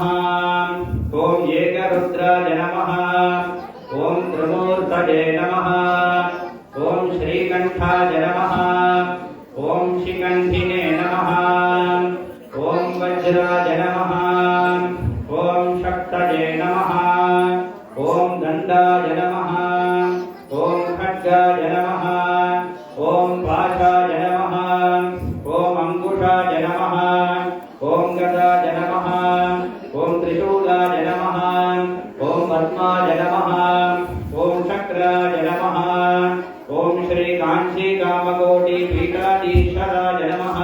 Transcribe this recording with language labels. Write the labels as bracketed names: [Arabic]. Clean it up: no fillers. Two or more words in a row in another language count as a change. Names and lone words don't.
[Sanskrit] ॐ एकरुद्राय नमः। ॐ त्रिमूर्तये नमः. ॐ श्रीकण्ठाय नमः। ॐ शिखण्डिने नमः. ॐ वज्राय नमः। ॐ शक्तये नमः. ॐ दण्डाय नमः. ஓம் खड्गाय नमः. ॐ पाशाय नमः। ॐ अङ्कुशाय नमः. ॐ गदाय नमः। ॐ त्रिशूलाय नमः. ॐ पद्माय नमः। ॐ चक्राय नमः. ॐ श्री काञ्चि कामकोटि पीठाधीश्वराय नमः.